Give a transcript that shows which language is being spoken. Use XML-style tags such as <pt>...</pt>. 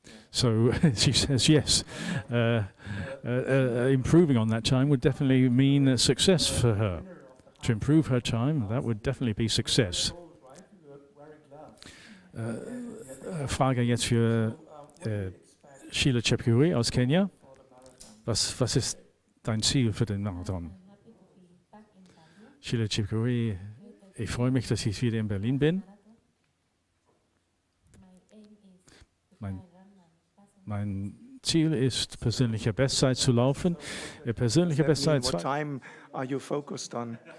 <en>So she says yes, improving on that time would definitely mean success for her. To improve her time, that would definitely be success.</en> <de>Frage jetzt für Sheila Chepkuri aus Kenya. Was ist dein Ziel für den Marathon? Sheila Chepkuri, ich freue mich, dass ich wieder in Berlin bin. Mein Ziel ist, persönliche Bestzeit zu laufen. Persönliche Bestzeit.</de> <en>What time are you focused on?</en>